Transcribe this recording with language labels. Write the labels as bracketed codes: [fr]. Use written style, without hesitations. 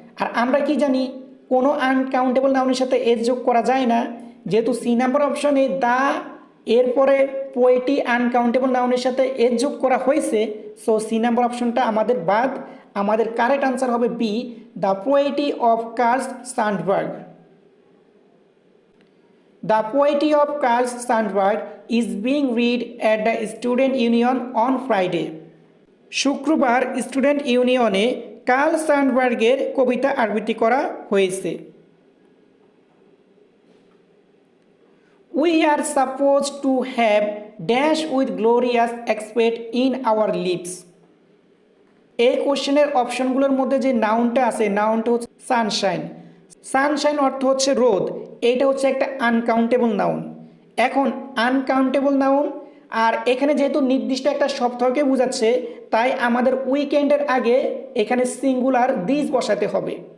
[bn] আর আমরা কি জানি, কোনো আনকাউন্টেবল নাউনের সাথে এস যোগ করা যায় না। যেহেতু সি নাম্বার অপশনে দা এরপরে পোয়েটি আনকাউন্টেবল নাউনের সাথে এস যোগ করা হয়েছে, সো সি নাম্বার অপশনটা আমাদের বাদ। আমাদের কারেক্ট আনসার হবে B, the পোয়েটি of curl সান্ডবার্গ। [en] The poetry of Carl Sandburg is being read at the Student Union on Friday. [bn] শুক্রবার স্টুডেন্ট ইউনিয়নে কার্ল সান্ডবার্গের কবিতা আবৃত্তি করা হয়েছে। [en] We are supposed to have dash with glorious expect in our lips. [bn] এই কোশ্চেনের অপশনগুলোর মধ্যে যে নাউনটা আছে, নাউনটা হচ্ছে সানশাইন। সানশাইন অর্থ হচ্ছে রোদ, এইটা হচ্ছে একটা আনকাউন্টেবল নাউন। এখন আনকাউন্টেবল নাউন আর এখানে যেহেতু নির্দিষ্ট একটা সপ্তাহকে বোঝাচ্ছে, তাই আমাদের উইকেন্ডের আগে এখানে সিঙ্গুলার দিস বসাতে হবে।